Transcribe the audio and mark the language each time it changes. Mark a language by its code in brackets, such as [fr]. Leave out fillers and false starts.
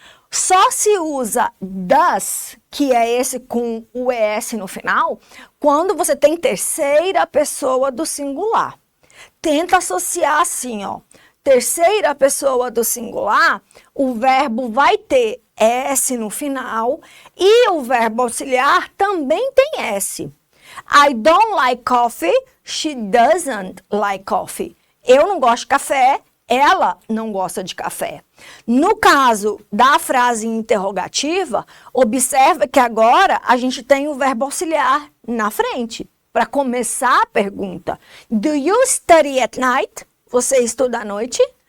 [pt] Só se usa does, que é esse com o ES no final, quando você tem terceira pessoa do singular. Tenta associar assim, ó. Terceira pessoa do singular, o verbo vai ter S no final e o verbo auxiliar também tem S. [en] I don't like coffee, she doesn't like coffee. [pt] Eu não gosto de café, ela não gosta de café. No caso da frase interrogativa, observa que agora a gente tem o verbo auxiliar na frente, para começar a pergunta. [en] Do you study at night? [pt] Você estuda à noite?